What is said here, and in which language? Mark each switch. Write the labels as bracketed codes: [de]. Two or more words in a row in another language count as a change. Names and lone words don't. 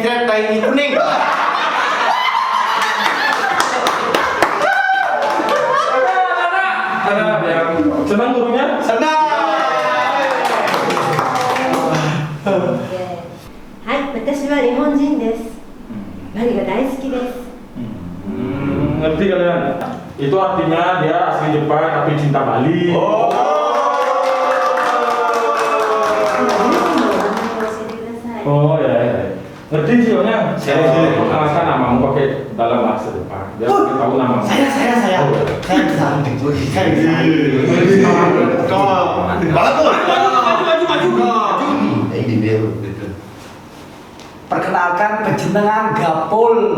[id] ini kuning. Ada yang senang gurunya? Senang. [ja] はい、私は日本人です。バリが大好きです。 [id] Ngerti kalian? Itu artinya dia asli Jepang tapi cinta Bali. [ja] Oh. 教えてください。 [id] Oh ya. Ngerti sih Onya? Saya perkenalkan namamu pakai dalam bahasa Jepang. Biar kita tahu namamu. Saya. Oh, ya. Saya bisa. Saya bisa. Maju. Ini dia. Perkenalkan penjenengan Gapul.